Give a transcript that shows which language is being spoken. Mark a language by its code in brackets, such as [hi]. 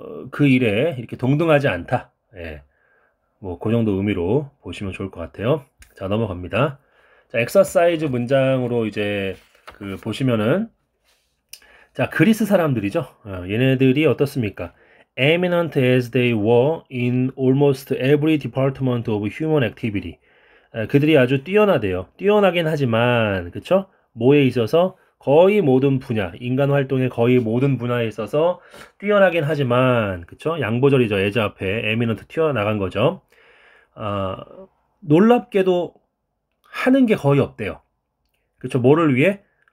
[ko] 그 일에 이렇게 동등하지 않다. 예. 뭐, 그 정도 의미로 보시면 좋을 것 같아요. 자, 넘어갑니다. 자, 엑서사이즈 문장으로 이제 그 보시면은 자, 그리스 사람들이죠. 얘네들이 어떻습니까? [en] Eminent as they were in almost every department of human activity. [ko] 그들이 아주 뛰어나대요. 뛰어나긴 하지만, 그쵸? 뭐에 있어서 거의 모든 분야, 인간 활동의 거의 모든 분야에 있어서 뛰어나긴 하지만, 그쵸? 양보절이죠. 예제 앞에 eminent 튀어나간 거죠. 놀랍게도 하는 게 거의 없대요. 그쵸? 뭐를 위해?